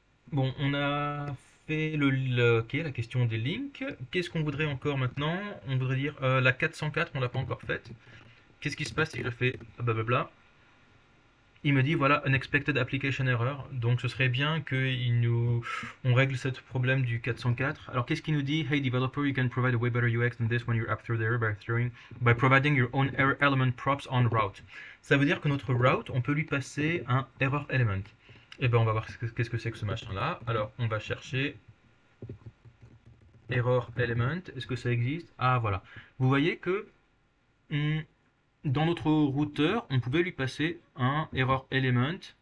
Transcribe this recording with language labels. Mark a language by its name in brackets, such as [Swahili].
[French] Bon, on a fait ok, la question des links. Qu'est-ce qu'on voudrait encore maintenant? On voudrait dire la 404, on l'a pas encore faite. Qu'est-ce qui se passe si je fais blablabla? Il me dit voilà [English] unexpected application error. [French] Donc ce serait bien on règle ce problème du 404. Alors qu'est-ce qu'il nous dit? [English] Hey developer, you can provide a way better UX than this when your app throws the error by providing your own error element props on route. [French] Ça veut dire que notre route, on peut lui passer un error element. Et ben on va voir qu'est-ce que c'est que ce machin là. Alors on va chercher error element. Est-ce que ça existe? Ah voilà. Vous voyez que hmm, dans notre routeur, on pouvait lui passer un error element.